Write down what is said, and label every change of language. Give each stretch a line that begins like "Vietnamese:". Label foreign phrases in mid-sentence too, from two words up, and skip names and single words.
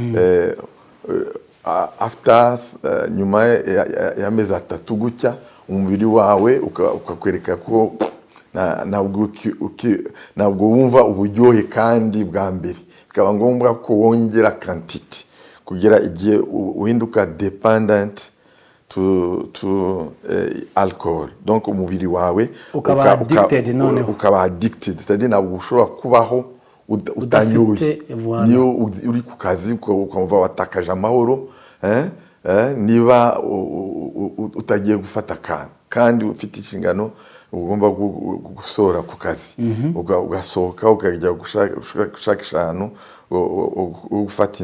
Kinyarwanda: after nyuma y'amezi 3 gutya umubiri wawe ukakwereka ko ntabwo wumva uburyohe kandi bwa mbere bikaba ngombwa ko wongera quantity kugira igihe uhinduka
English: dependent to alcohol
Kinyarwanda: donc umubiri wawe ukaba addicted
French: c'est-à-dire
Kinyarwanda: ntabwo ushobora kubaho utanyoye niyo uri ku kazi ukumva watakaje amahoro niba utagiye gufata kandi ufite inshingano ugomba gusohora ku kazi ugasohoka ukajya gushaka ahantu ugufata